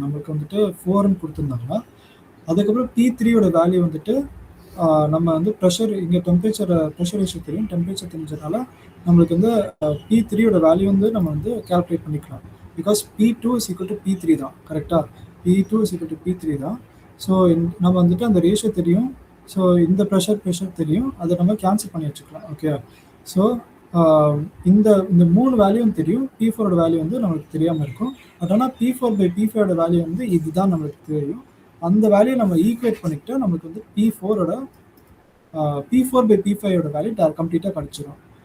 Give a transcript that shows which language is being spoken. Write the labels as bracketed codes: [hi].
[ta] நம்மளுக்கு வந்துட்டு 4ன்னு கொடுத்துருந்தாங்க. அதுக்கப்புறம் P3யோட வேல்யூ வந்துட்டு நம்ம வந்து ப்ரெஷர் இங்கே ப்ரெஷர் ரேஷியோ தெரியும், டெம்பரேச்சர் தெரிஞ்சதுனால நம்மளுக்கு வந்து P3யோட வேல்யூ வந்து நம்ம வந்து கால்குலேட் பண்ணிக்கலாம். [en] Because P2 is equal to P3 தான். கரெக்டாக? P2 is equal to P3 தான். [ta] ஸோ நம்ம வந்துட்டு அந்த ரேஷியோ தெரியும், ஸோ இந்த ப்ரெஷர் தெரியும், அதை நம்ம கேன்சல் பண்ணி வச்சுக்கலாம். ஓகே, ஸோ இந்த 3 வேல்யூவும் தெரியும். P4ஓட வேல்யூ வந்து நம்மளுக்கு தெரியாமல் இருக்கும். பட் ஆனால் P4/P5ஓட வேல்யூ வந்து இதுதான் நம்மளுக்கு தெரியும். அந்த வேல்யூ நம்ம ஈக்குவேட் பண்ணிக்கிட்டு நம்மளுக்கு வந்து P4/P5ஓட வேல்யூ கம்ப்ளீட்டாக கிடச்சிடும்.